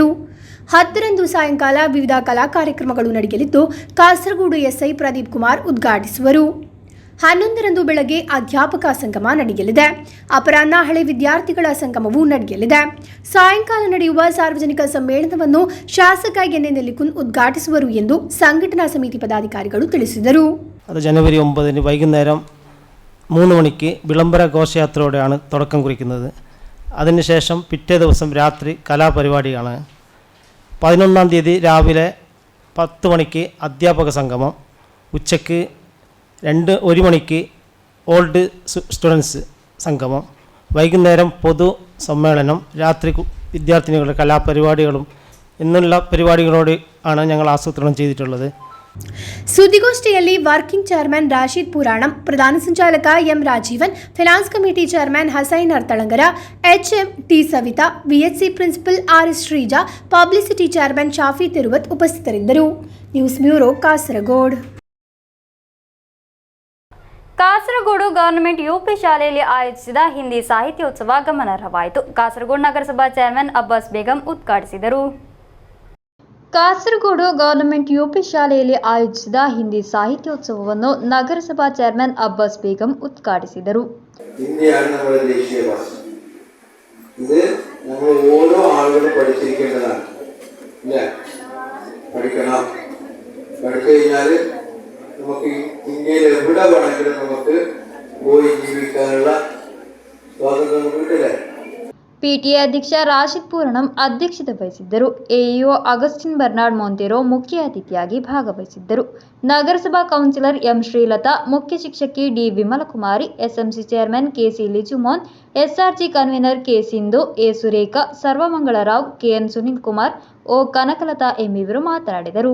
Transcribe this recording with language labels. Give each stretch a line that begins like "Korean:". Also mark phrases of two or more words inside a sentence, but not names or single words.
Kannada: 10ರಂದು ಸಾಯಂಕಾಲ ವಿವಿಧ ಕಲಾ ಕಾರ್ಯಕ್ರಮಗಳು ನಡೆಯಲಿದ್ದು ಕಾಸರಗೋಡು SI ಪ್ರದೀಪ್ ಕುಮಾರ್ ಉದ್ಘಾಟಿಸುವರು. 11ರಂದು ಬೆಳಗ್ಗೆ ಅಧ್ಯಾಪಕ ಸಂಗಮ ನಡೆಯಲಿದೆ. ಅಪರಾಹ್ನ ಹಳೆ ವಿದ್ಯಾರ್ಥಿಗಳ ಸಂಗಮವೂ ನಡೆಯಲಿದೆ. ಸಾಯಂಕಾಲ ನಡೆಯುವ ಸಾರ್ವಜನಿಕ ಸಮ್ಮೇಳನವನ್ನು ಶಾಸಕ NN ನೆಲ್ಲಿಕುನ್ ಉದ್ಘಾಟಿಸುವರು ಎಂದು
Malayalam: സംഘടനാ സമിതി പദാധികാരികൾ
Kannada: ತಿಳಿಸಿದರು.
Malayalam: അത് ജനുവരി 9 വൈകുന്നേരം 3 മണിക്ക് വിളംബര ഘോഷയാത്രയോടെയാണ് തുടക്കം കുറിക്കുന്നത്. അതിനുശേഷം പിറ്റേ ദിവസം രാത്രി കലാപരിപാടിയാണ്. 11-ാം തീയതി രാവിലെ 10 മണിക്ക് അധ്യാപക സംഗമം, ഉച്ചയ്ക്ക് 1 മണിക്ക്
English: old students
Malayalam: സംഗമം, വൈകുന്നേരം പൊതു സമ്മേളനം, രാത്രി വിദ്യാർത്ഥിനികളുടെ കലാപരിപാടികളും എന്നുള്ള പരിപാടികളോട് ആണ് ഞങ്ങൾ ആസൂത്രണം ചെയ്തിട്ടുള്ളത്.
Kannada: ಸುದ್ದಿಗೋಷ್ಠಿಯಲ್ಲಿ
English: working chairman
Kannada: ರಾಶೀದ್ ಪುರಾಣಂ, ಪ್ರಧಾನ ಸಂಚಾಲಕ ಎಂ ರಾಜೀವನ್,
English: finance committee chairman
Kannada: ಹಸೈನ್ ಅರ್ತಳಂಗರ, HM ಟಿ ಸವಿತಾ, VHC ಪ್ರಿನ್ಸಿಪಲ್ RS ಶ್ರೀಜಾ,
English: publicity chairman
Kannada: ಶಾಫಿ ತಿರುವತ್ ಉಪಸ್ಥಿತರಿದ್ದರು.
English: news bureau, ಕಾಸರಗೋಡು.
Kannada: ಕಾಸರಗೋಡು ಗವರ್ನಮೆಂಟ್ UP ಶಾಲೆಯಲ್ಲಿ ಆಯೋಜಿಸಿದ ಹಿಂದಿ ಸಾಹಿತ್ಯೋತ್ಸವ ಗಮನಾರ್ಹವಾಯಿತು. ಕಾಸರಗೋಡು ನಗರಸಭಾ ಚೇರ್ಮನ್ ಅಬ್ಬಾಸ್ ಬೇಗಂ ಉದ್ಘಾಟಿಸಿದರು. ಕಾಸರಗೋಡು ಗವರ್ನಮೆಂಟ್ UP ಶಾಲೆಯಲ್ಲಿ ಆಯೋಜಿಸಿದ ಹಿಂದಿ ಸಾಹಿತ್ಯೋತ್ಸವವನ್ನು ನಗರಸಭಾ ಚೇರ್ಮನ್ ಅಬ್ಬಾಸ್ ಬೇಗಂ ಉದ್ಘಾಟಿಸಿದರು.
Malayalam: ഹിന്ദിയാണ് നമ്മുടെ ദേശീയ ഭാഷ. ഇത് നമ്മൾ ഓരോ ആളുകളും പഠിച്ചിരിക്കേണ്ടതാണ്. ഇല്ല, പഠിക്കണം. പഠിച്ചു കഴിഞ്ഞാൽ നമുക്ക് ഇന്ത്യയിൽ എവിടെ വേണമെങ്കിലും നമുക്ക് പോയി ജീവിക്കാനുള്ള സ്വാതന്ത്ര്യം കിട്ടില്ലേ.
Kannada: PTA ಅಧ್ಯಕ್ಷ ರಾಶಿದ್ ಪೂರ್ಣಂ ಅಧ್ಯಕ್ಷತೆ ವಹಿಸಿದ್ದರು. AEO ಅಗಸ್ಟಿನ್ ಬರ್ನಾಡ್ ಮೊಂತೆರೋ ಮುಖ್ಯ ಅತಿಥಿಯಾಗಿ ಭಾಗವಹಿಸಿದ್ದರು. ನಗರಸಭಾ ಕೌನ್ಸಿಲರ್ ಎಂ ಶ್ರೀಲತಾ, ಮುಖ್ಯ ಶಿಕ್ಷಕಿ ಡಿ ವಿಮಲಕುಮಾರಿ, SMC ಚೇರ್ಮನ್ KC ಲಿಜುಮೋನ್, SRG ಕನ್ವೀನರ್ K ಸಿಂಧು, A ಸುರೇಖಾ, ಸರ್ವಮಂಗಳರಾವ್, KN ಸುನಿಲ್ ಕುಮಾರ್, O ಕನಕಲತಾ ಎಂಬಿವರು ಮಾತನಾಡಿದರು.